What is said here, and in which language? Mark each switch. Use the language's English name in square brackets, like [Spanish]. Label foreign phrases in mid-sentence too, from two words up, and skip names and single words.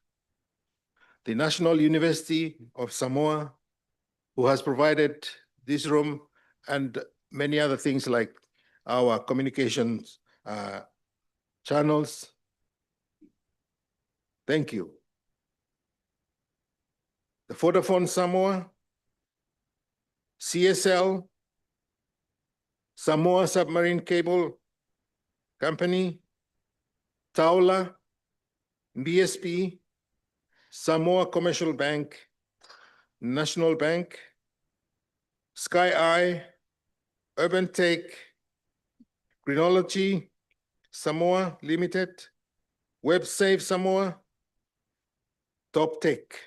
[English] The National University of Samoa, who has provided this room and many other things like our communications channels. Thank you. the Vodafone Samoa, CSL, Samoa Submarine Cable Company, Taula, BSP, Samoa Commercial Bank, National Bank, Sky Eye, Urban Tech, Greenology, Samoa Limited, WebSafe Samoa, Top Tech.